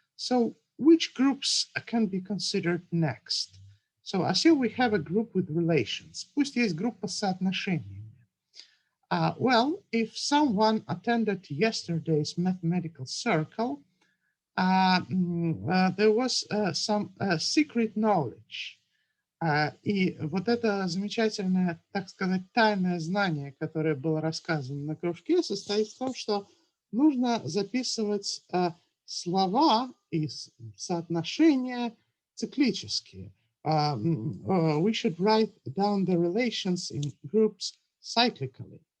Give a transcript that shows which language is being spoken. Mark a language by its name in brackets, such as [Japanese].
[English] So which groups can be considered next? So assume we have a group with relations. [Russian] Пусть есть группа с соотношениями. [English] Well, if someone attended yesterday's mathematical circle, there was some secret knowledge. [Russian] И вот это замечательное, так сказать, тайное знание, которое было рассказано на кружке, состоит в том, что нужно записывать слова и соотношения циклические. [English] We should write down the relations in groups cyclically.